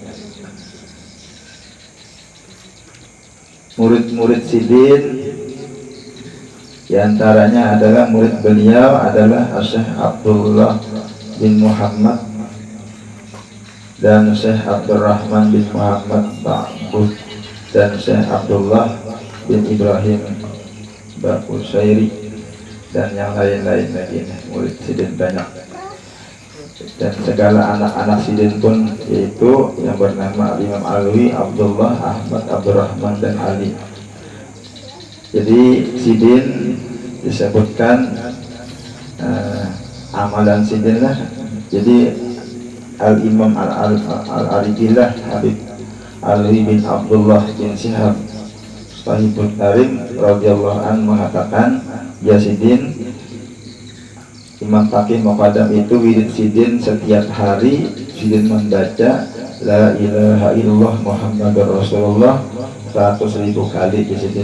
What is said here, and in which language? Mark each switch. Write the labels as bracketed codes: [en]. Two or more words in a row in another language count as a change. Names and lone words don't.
[id] Murid-murid sidin diantaranya adalah murid beliau adalah Syekh Abdullah bin Muhammad dan Syekh Abdurrahman bin Muhammad Ba'bud dan Syekh Abdullah bin Ibrahim Baqusairi dan yang lain-lain lagi. Murid sidin banyak, dan segala anak-anak sidin pun, yaitu yang bernama Imam Alwi, Abdullah, Ahmad, Abdurrahman dan Ali. Jadi sidin disebutkan amalan sidin lah. Jadi Al-Imam Al-Aridillah Habib Alwi bin Abdullah bin Syihab Sahibul Tarim [ar] رضي الله عنه [id] mengatakan, ya sidin, Imam Faqih Muqaddam itu wirid sidin setiap hari sidin membaca [ar] لا إله إلا الله محمد رسول الله [id] 100.000 kali di sidin.